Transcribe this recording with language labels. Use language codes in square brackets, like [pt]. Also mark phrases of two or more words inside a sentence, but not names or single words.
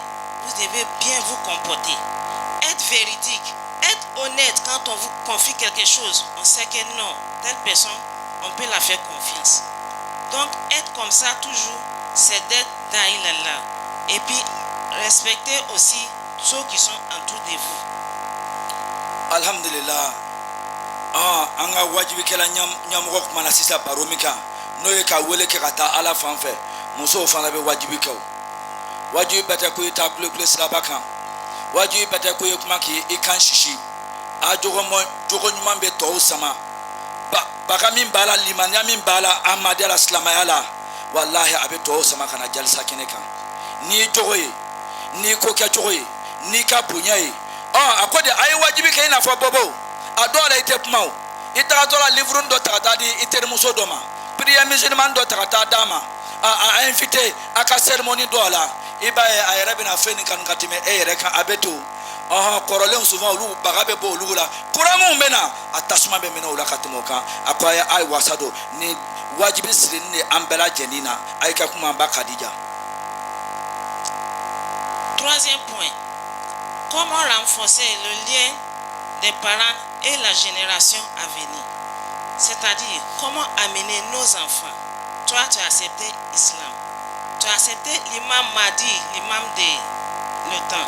[fr] Vous devez bien vous comporter. Être véridique, être honnête quand on vous confie quelque chose. On sait que non, telle personne, on peut la faire confiance. Donc, être comme ça toujours, c'est d'être Daïlallah. Et puis, respecter aussi ceux qui sont autour de vous. Alhamdulillah. [bm] An ka wajibikɛla ɲɛmɔgɔ kumana sisan baro min kan n'o ye ka wele kɛ ka taa ala fan fɛ musow fana bɛ wajibi kɛ o wajibi bɛɛ tɛ ko i taa kulekule siraba kan wajibi bɛɛ tɛ ko i kuma k'i kan sisi a jogo ɲuman bɛ tɔw sama baka min b'a la limaniya min b'a la ahmadiyya la silamɛya la walahi a bɛ tɔw sama ka na jalisa kɛnɛ kan n'i jogo ye n'i ko kɛcogo ye n'i ka bonya ye a ko de a ye wajibi kɛ i n'a fɔ bɔbɔ a dɔw la i tɛ kuma o i tagatɔ la livre dɔ ta ka taa di i terimuso dɔ ma [fr] prière musulman [bm] dɔ ta ka taa d'a ma a invité a ka cérémonie dɔ la i b'a ye a yɛrɛ bɛna fɛn nin kanu ka tɛmɛ e yɛrɛ kan a bɛ to kɔrɔlenw souvent olu baga bɛ bɔ olu la kura minnu bɛ na a tasuma bɛ minɛ o la ka tɛmɛ o kan a ko a ye wasa don ni wajibi sirinin de an bɛɛ lajɛlen na a ye ka kuma an ba Kadija. [fr] Troisième point, comment renforcer le lien des parents et la génération à venir. C'est-à-dire, comment amener nos enfants. Toi, tu as accepté l'islam. Tu as accepté l'imam Mahdi, l'imam de le temps.